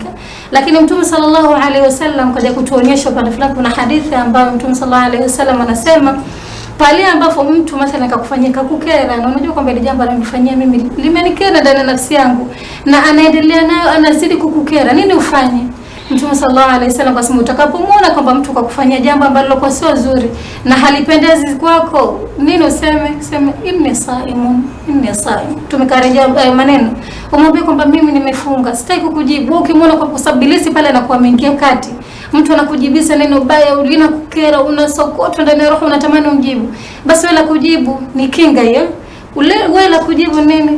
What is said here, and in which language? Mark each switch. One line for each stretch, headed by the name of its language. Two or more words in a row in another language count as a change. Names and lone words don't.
Swahili: Lakini Mtume
Arabic: صلى الله عليه وسلم
Swahili: kaja kutuonyesha pale fulani, kuna hadithi ambayo Mtume
Arabic: صلى الله عليه وسلم
Swahili: anasema pale ambapo mtu mathalan kakufanyika kukera, na unajua kwamba ile jambo analifanyia mimi limenikera ndani ya nafsi yangu, na anaendelea nayo, anazidi kukukera, nini ufanye? Mtume
Arabic: صلى الله عليه وسلم
Swahili: kwa sababu utakapomwona kwamba mtu kakufanyia jambo ambalo kwa sio zuri na halipendezi kwako, nini useme?
Arabic: Sema إني صائم، إني صائم.
Swahili: Tumekarejea maneno, umwambie kwamba mimi nimefunga, sitaki kukujibu. Ukimwona kwa sababu bilisi pale anakuwa ameingia kati, mtu anakujibiza neno baya, ulina kukera, unasokotwa ndani ya roho, unatamani umjibu, basi wewe la kujibu ni kinga hiyo. Wewe la kujibu nini?